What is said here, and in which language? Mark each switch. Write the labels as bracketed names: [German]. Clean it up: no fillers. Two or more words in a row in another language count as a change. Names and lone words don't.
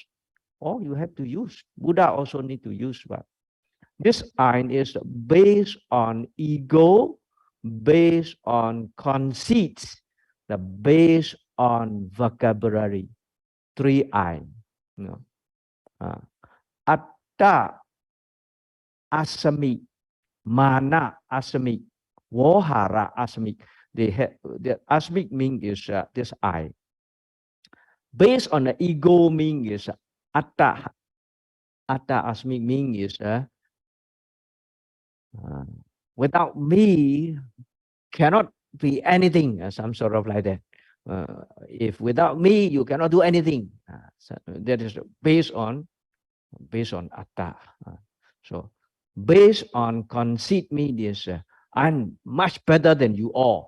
[English] Oh, you have to use. Buddha also need to use what? This I is based on ego, based on conceits, based on vocabulary. 3 I. You know, [Pali] atta asami, mana asami, wohara asami. [English] The asmic meaning is this I. Based on the ego meaning is atta. Atta asmic meaning is without me cannot be anything. Some sort of like that. If without me you cannot do anything. So that is based on atta. So based on conceit means I'm much better than you all.